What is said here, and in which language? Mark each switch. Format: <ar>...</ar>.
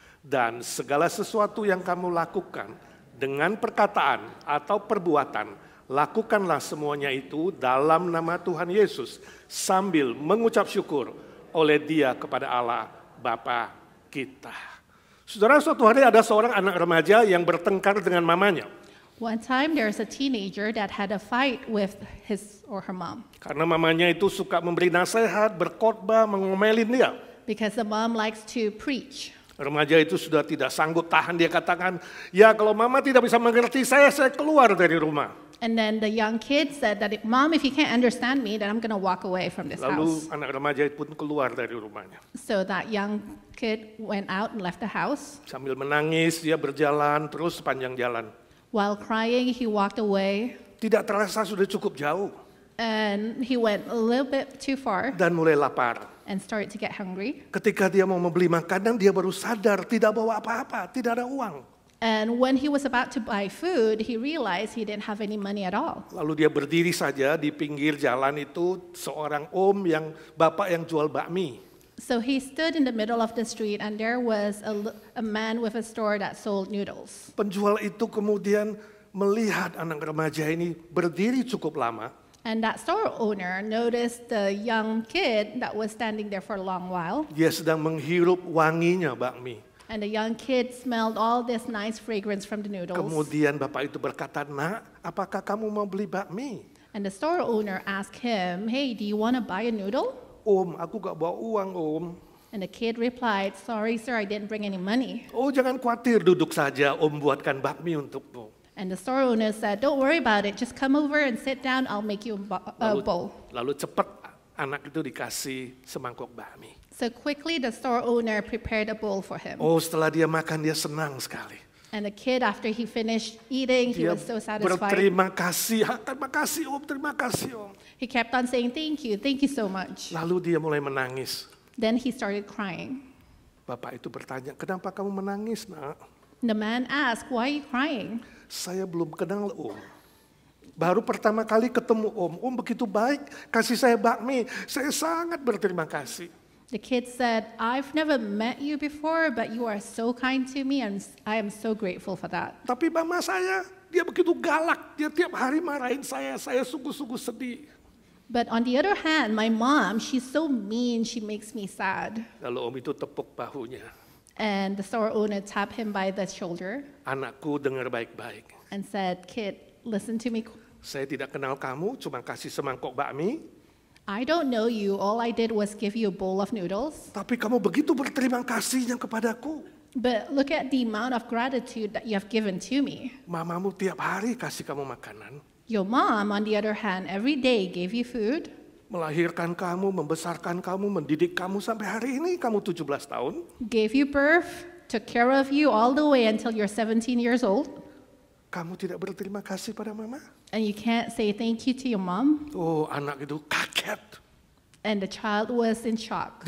<id>Dan segala sesuatu yang kamu lakukan dengan perkataan atau perbuatan, lakukanlah semuanya itu dalam nama Tuhan Yesus, sambil mengucap syukur oleh Dia kepada Allah Bapa kita. Saudara, suatu hari ada seorang anak remaja yang bertengkar dengan mamanya.</id> <en>One time there's a teenager that had a fight with his or her mom.</en> <id>Karena mamanya itu suka memberi nasihat, berkhotbah, mengomelin dia.</id> <en>Because the mom likes to preach.</en> <id>Remaja itu sudah tidak sanggup tahan, dia katakan, ya kalau mama tidak bisa mengerti saya keluar dari rumah.</id> <en>And then the young kid said that, Mom, if you can't understand me, then I'm going to walk away from this</en> <id>Lalu</id> <en>house.</en> <id>anak remaja pun keluar dari rumahnya.</id> <en>So that young kid went out and left the house.</en> <id>Sambil menangis, dia berjalan terus sepanjang jalan.</id> <en>While crying, he walked away.</en> <id>Tidak terasa sudah cukup jauh.</id> <en>And he went a little bit too far</en> <id>Dan mulai lapar.</id> <en>and started to get hungry.</en> <id>Ketika dia mau membeli makanan, dia baru sadar tidak bawa apa-apa, tidak ada uang.</id> <en>And when he was about to buy food, he realized he didn't have any money at all.</en> <id>Lalu dia berdiri saja di pinggir jalan itu, seorang bapak yang jual bakmi.</id> <en>So he stood in the middle of the street, and there was a man with a store that sold noodles.</en> <id>Penjual itu kemudian melihat anak remaja ini berdiri cukup lama.</id> <en>And that store owner noticed the young kid that was standing there for a long while.</en> <id>Dia sedang menghirup wanginya bakmi.</id> <en>And the young kid smelled all this nice fragrance from the noodles.</en> <id>Kemudian bapak itu berkata, "Nak, apakah kamu mau beli bakmi?"</id> <en>And the store owner asked him, "Hey, do you want to buy a noodle?"</en> <id>"Om, aku gak bawa uang, Om."</id> <en>And the kid replied, "Sorry, sir, I didn't bring any money."</en> <id>"Oh, jangan khawatir, duduk saja, Om buatkan bakmi untukmu."</id> <en>And the store owner said, "Don't worry about it. Just come over and sit down. I'll make you a bowl."</en> <id>Lalu cepat anak itu dikasih semangkuk bakmi.</id> <en>So quickly, the store owner prepared a bowl for him.</en> <id>Oh, setelah dia makan, dia senang sekali.</id> <en>And the kid, after he finished eating, he</en> <id>Dia</id> <en>was so satisfied.</en> <id>berterima kasih, terima kasih Om, terima kasih Om.</id> <en>He kept on saying, thank you so much."</en> <id>Lalu dia mulai menangis.</id> <en>Then he started crying.</en> <id>Bapak itu bertanya, "Kenapa kamu menangis, Nak?"</id> <en>The man asked, "Why are you crying?"</en> <id>"Saya belum kenal Om. Baru pertama kali ketemu Om. Om begitu baik, kasih saya bakmi. Saya sangat berterima kasih."</id> <en>The kid said, "I've never met you before, but you are so kind to me, and I am so grateful for that."</en> <id>Tapi mama saya, dia begitu galak. Dia tiap hari marahin saya sungguh-sungguh sedih.</id> <en>But on the other hand, my mom, she's so mean, she makes me sad.</en> <id>Lalu Om itu tepuk bahunya.</id> <en>And the store owner tapped him by the shoulder</en> <id>"Anakku, dengar baik-baik.</id> <en>and said, "Kid, listen to me.</en> <id>Saya tidak kenal kamu, cuma kasih semangkok bakmi.</id> <en>I don't know you. All I did was give you a bowl of noodles.</en> <id>Tapi kamu begitu berterima kasihnya kepadaku.</id> <en>But look at the amount of gratitude that you have given to me.</en> <id>Mamamu tiap hari kasih kamu makanan.</id> <en>Your mom, on the other hand, every day gave you food,</en> <id>Melahirkan kamu, membesarkan kamu, mendidik kamu sampai hari ini kamu 17 tahun.</id> <en>gave you birth, took care of you all the way until you're 17 years old.</en> <id>Kamu tidak berterima kasih pada mama?"</id> <en>And you can't say thank you to your mom."</en> <id>Oh, anak itu kaget.</id> <en>And the child was in shock.</en>